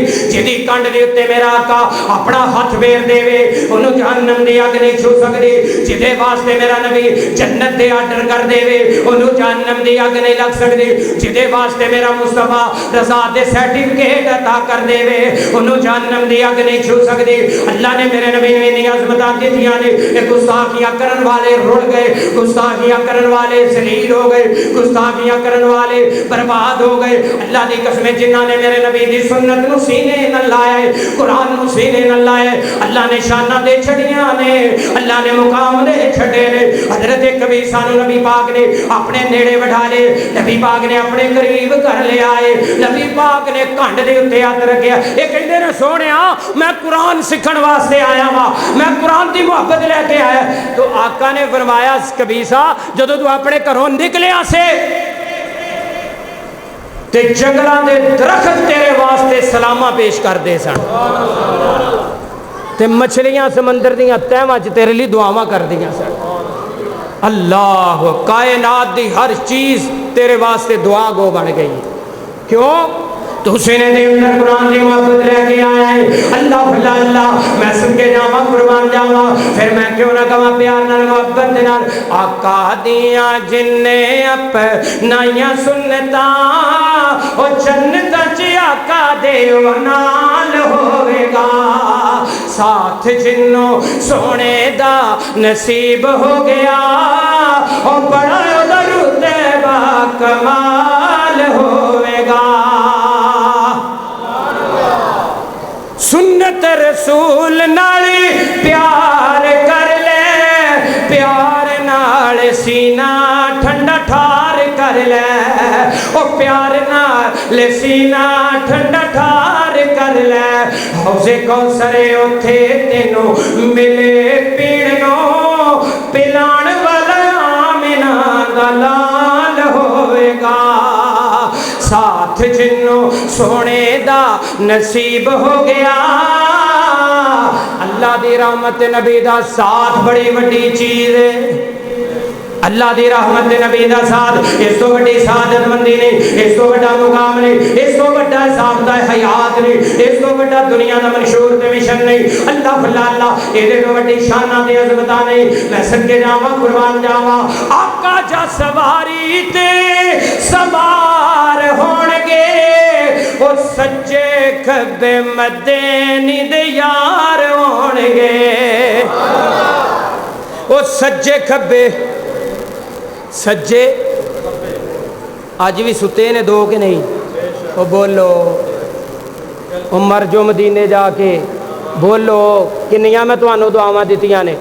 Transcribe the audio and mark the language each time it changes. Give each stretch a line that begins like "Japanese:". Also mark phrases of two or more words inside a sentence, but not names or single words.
Punjabi: جدی کنڈ دے اتے میرا آقا اپنا ہاتھ پھیر دے انہوں جہنم دی اگ نہیں چھو سکتی. جدے واسطے میرا نبی جنت دے آرڈر کر دے انہوں جہنم دی اگ نہیں لگ سکتی. جدے واسطے میرا مصطفیٰ رضا دے سرٹیفکیٹ عطا کر دے انہوں جہنم دی اگ نہیں چھو سکتی. اللہ نے میرے نبی نے اتنی عظمتاں دتیاں نے. گستاخیاں کرن والے رڑ گئے, گستاخیاں کرن والے ذلیل ہو گئے, گستاخیاں کرن والے برباد ہو گئے. اللہ دی قسم جنہاں نے میرے نبی دی سنت نو سینے نہ لائے, قرآن نو سینے نہ لائے, اللہ نے شانہ دے چھڑیاں نے, اللہ نے مقام دے چھڑے نے. حضرت کبیسہ نو نبی پاک نے اپنے نیڑے بٹھا لے, نبی پاک نے اپنے قریب کر لے آئے, نبی پاک نے کانڈ دے اتے ہاتھ رکھیا. یہ کہندے نے سونیا میں قرآن سکھن واسطے آیا ہاں, میں قرآن دی محبت لے کے آیا. تو آقا نے فرمایا کبیسہ جدو تو اپنے گھروں نکلیا سے تے جنگلاں دے درخت تیرے واسطے سلامہ پیش کر دے سن, تے مچھلیاں سمندر دیاں تہواں چ تیرے لیے دعاواں کر دیاں سن. اللہ کائنات دی ہر چیز تیرے واسطے دعا گو بن گئی. کیوں؟ تو سینے دے اندر قرآن دی محبت لے کے آیا ہے. اللہ اللہ میں سن کے جاواں قربان جاواں, پھر میں کیوں نہ کہاں پیار نال محبت دے نال آقا دیاں جننے اپنائیاں سنتاں او جنت چ آقا دے نال ہوے گا. ساتھ جنوں سونے دا نصیب ہو گیا او بڑا رتبہ کمال ہوے گا. سنت رسول نالی پیار کر لے, پیار نال سینہ ٹھنڈا ٹھار کر لے, او پیار نال سینہ ٹھنڈا ٹھار کر لے. حوض کوثر اوتھے تینوں ملے پیڑنوں, پلان والا آمنہ دا لال ہوے گا. ساتھ جنوں سونے دا نصیب ہو گیا. اللہ دی رحمت نبی دا ساتھ بڑی وڈی چیز ہے. اللہ دی رحمت نبی دا ساتھ اس تو بڑی سعادت مندی نہیں, اس تو بڑا مقام نہیں, اس تو بڑا ثابتہ حیات نہیں, اس تو بڑا دنیا دا منشور تے مشن نہیں. اللہ اللہ اے دے تو بڑی شانہ تے عظمتاں نہیں. میں صدقے جاواں قربان جاواں آقا جا سواری تے سوار ہون گے او سجے کھبے مدینی دے یار ہون گے. او سجے کھبے سجے آج بھی ستے نے دو کہ نہیں, وہ بولو عمر جو مدینے جا کے بولو کنیاں میں تمہوں دعاواں دتیاں نے.